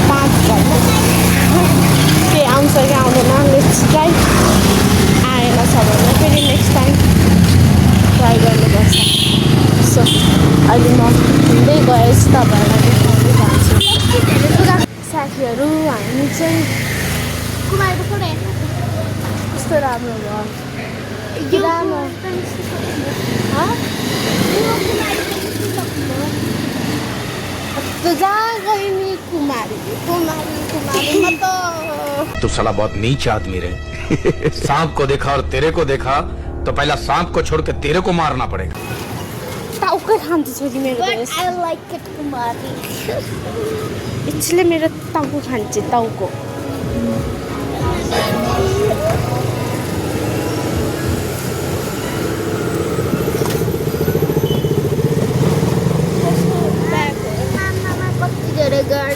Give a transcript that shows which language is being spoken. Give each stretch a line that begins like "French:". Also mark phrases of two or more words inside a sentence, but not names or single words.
Nepali: 5,000 के आउँछ कि आउँदैन
English: next time
Nepali: आएन छ भने फेरि
English: next time
Nepali: ट्राई गर्नुपर्छ। सो अहिले म हिँड्दै गएछु, तपाईँहरूलाई देखाउँदै जान्छु। साथीहरू हामी चाहिँ कुमारको फोटो हेर्नु कस्तो राम्रो भयो। राम्रो तो जहाँ गई नि कुमारी कुमारी कुमारी म त
Hindi: तू साला बहुत नीच आदमी रे सांप को देखा और तेरे को देखा तो पहला सांप को छोड़ के तेरे को मारना पड़ेगा।
Nepali: टाउकै खान्छ छोरी मेरो।
English: I like it Kumari.
Nepali: यसले मेरो टाउको खान्छ, टाउको। कति धेरै गाडी।